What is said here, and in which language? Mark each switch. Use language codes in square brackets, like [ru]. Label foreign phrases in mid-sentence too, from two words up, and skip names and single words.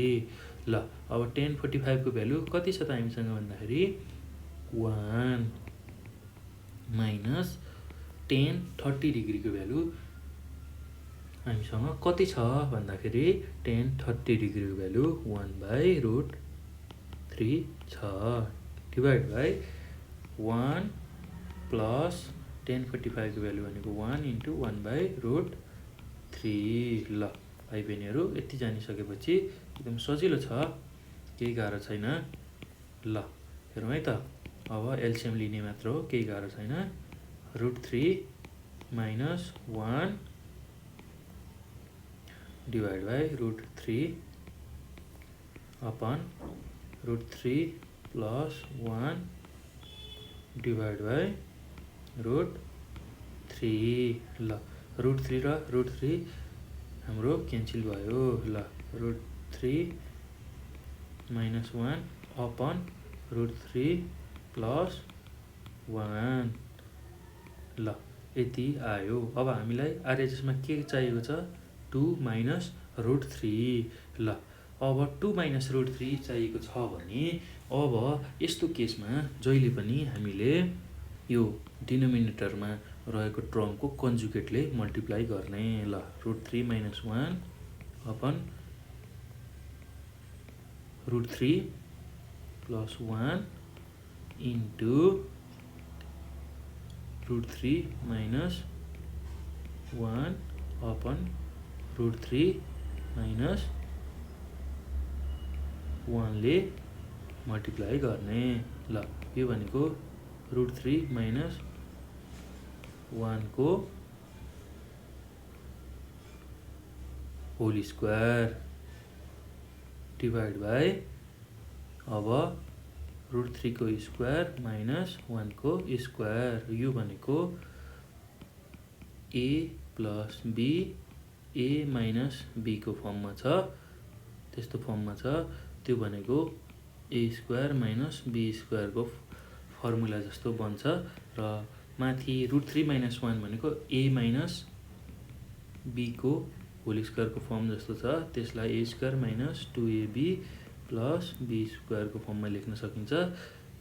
[ne] ल अब 10 45 को भ्यालु कति छ त हामीसँग भन्दाखेरि 1 माइनस 10 30 डिग्री को भ्यालु हामीसँग कति छ भन्दाखेरि 10 30 डिग्री को भ्यालु 1 [en] by root [ne] 3 छ [en] divide by [ne] 1 प्लस 10 45 को भ्यालु भनेको 1 [en] into 1 by root [ne] 3। ल भाइ बहिनीहरू यति जानिसकेपछि एकदम सजिलो छ, केही गाह्रो छैन। ल हेरौँ है त। अब एलसिएम लिने मात्र हो, केही गाह्रो छैन। [en] root 3 minus 1 divide by root 3 upon root 3 plus 1 divide by root 3. [ne] ल रूट 3 र रूट 3 हाम्रो क्यान्सल भयो। [en] ल root 3 minus 1 upon root 3 plus 1. [ne] ल यति आयो। अब हामीलाई आरएचएसमा के चाहिएको छ 2 [en] minus root [ne] 3। ल अब 2 [en] minus root [ne] 3 चाहिएको छ भने अब यस्तो केसमा जहिले पनि हामीले यो डिनोमिनेटरमा रहेको टर्मको [en] conjugate multiply [ne] गर्ने। [en] ल root 3 minus 1 upon root 3 plus 1 into root 3 minus 1 upon root 3 minus 1 [ne] ले मल्टिप्लाई गर्ने। ल यो भनेको [en] root 3 minus 1 को whole square divide by अब root 3 को square minus 1 को square। [ne] यो भनेको [en] a plus b a minus b [ne] को फर्ममा छ, त्यस्तो फर्ममा छ। त्यो भनेको [en] a square minus b square [ne] को फर्मुला जस्तो बन्छ र माथि [en] root 3 minus 1 [ne] भनेको [en] a minus b को whole square [ne] को फर्म जस्तो छ, त्यसलाई [en] a square minus 2ab plus b square [ne] को फर्ममा लेख्न सकिन्छ।